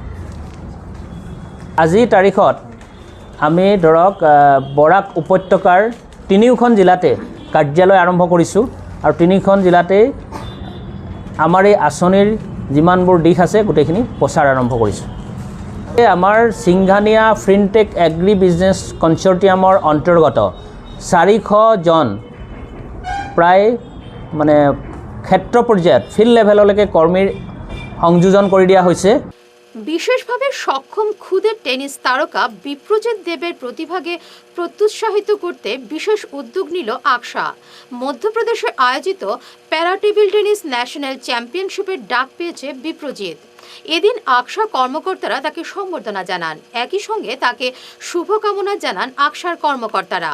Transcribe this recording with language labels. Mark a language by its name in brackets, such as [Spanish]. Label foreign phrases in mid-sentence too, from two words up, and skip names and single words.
[Assamese] আজিৰ তাৰিখত আমি ধৰক বৰাক উপত্যকাৰ 3খন জিলাতে কাৰ্যালয় আৰম্ভ কৰিছোঁ আৰু 3খন জিলাতেই আমাৰ এই আঁচনিৰ যিমানবোৰ দিশ আছে গোটেইখিনি প্ৰচাৰ আৰম্ভ কৰিছোঁ। আমাৰ সিংঘানিয়া ফিনটেক এগ্ৰি বিজনেছ কনচৰ্টিয়ামৰ অন্তৰ্গত 400 জন প্ৰায় মানে ক্ষেত্ৰ পৰ্যায়ত [English] field levelলৈকে [Assamese] কৰ্মীৰ সংযোজন কৰি দিয়া হৈছে। [Bangla] বিশেষভাবে সক্ষম ক্ষুদে টেনিস তারকা বিপ্রজিৎ দেবের প্রতিভাকে প্রত্যুৎসাহিত করতে বিশেষ উদ্যোগ নিল আকশা। মধ্যপ্রদেশে আয়োজিত প্যারা টেবিল টেনিস ন্যাশনাল চ্যাম্পিয়নশিপের ডাক পেয়েছে বিপ্রজিৎ। এদিন আকসা কর্মকর্তারা তাকে সম্বর্ধনা জানান। একই সঙ্গে তাকে শুভকামনা জানান আকসার কর্মকর্তারা।